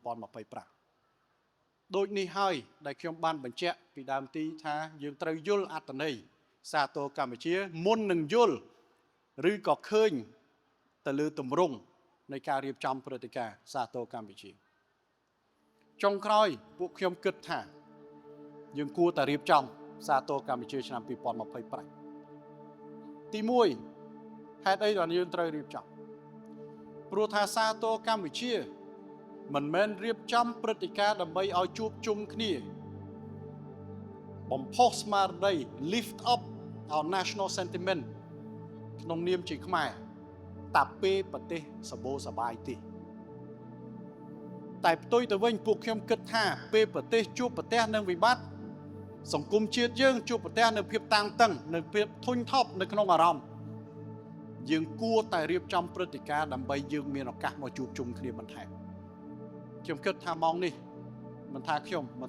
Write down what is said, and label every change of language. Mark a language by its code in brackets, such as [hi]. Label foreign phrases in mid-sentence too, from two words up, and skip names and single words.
[km] 2025 ដូចនេះហើយដែលខ្ញុំបានបញ្ជាក់ពីដើមទីថាយើងត្រូវយល់អត្ថន័យសាទរកម្ពុជាមុននឹងយល់ឬក៏ឃើញទៅលើទម្រង់នៃការរៀបចំព្រឹត្តិការណ៍សាទរកម្ពុជាចុងក្រោយពួកខ្ញុំគិតថាយើងគួរតែរៀបចំសាទរកម្ពុជាឆ្នាំ2025 ទី1ហេតុអីដែលយើងត្រូវរៀបចំព្រោះថាសាទរកម្ពុជាមិនមែនរៀបចំព្រឹត្តិការណ៍ដើម្បីឲ្យជួបជុំគ្នាបំផុសស្មារតី [en] lift up our national sentiment [km] ក្នុងនាមជាខ្មែរតែពេលប្រទេសសបោសបាយទេ តែផ្ទុយទៅវិញពួកខ្ញុំគិតថាពេលប្រទេសជួបប្រទះនឹងវិបត្តិសង្គមជាតិយើងជួបប្រទះនៅភាពតានតឹងនៅភាពធុញថប់នៅក្នុងអារម្មណ៍យើងគួរតែរៀបចំព្រឹត្តិការណ៍ដើម្បីយើងមានឱកាសមកជួបជុំគ្នាបន្ថែមខ្ញុំគិតថាម៉ោងនេះមិនថាខ្ញុំមិន